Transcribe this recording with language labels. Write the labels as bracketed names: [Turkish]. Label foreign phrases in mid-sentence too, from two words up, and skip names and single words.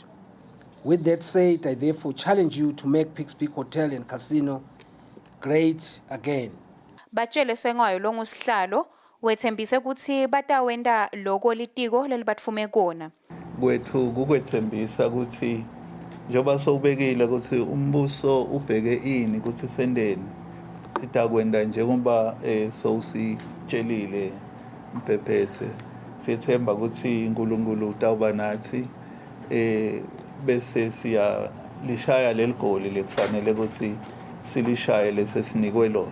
[English] With that said, I therefore challenge you to make Pigs Peak Hotel and Casino great again. [Swati] Batshele Sengwayo longusihlalo wethembise ukuthi batawenda loko litiko lelibatfume kona. Kwethu kukwethembisa ukuthi njoba sowubekile ukuthi umbuso ubheke ini ukuthi sendeni sitakwenda njengoba sowusitshelile mpephethe sithemba ukuthi uNkulunkulu utawuba nathi bese siya lishaya leligoli lekufanele ukuthi silishaye lesesinikwe lona.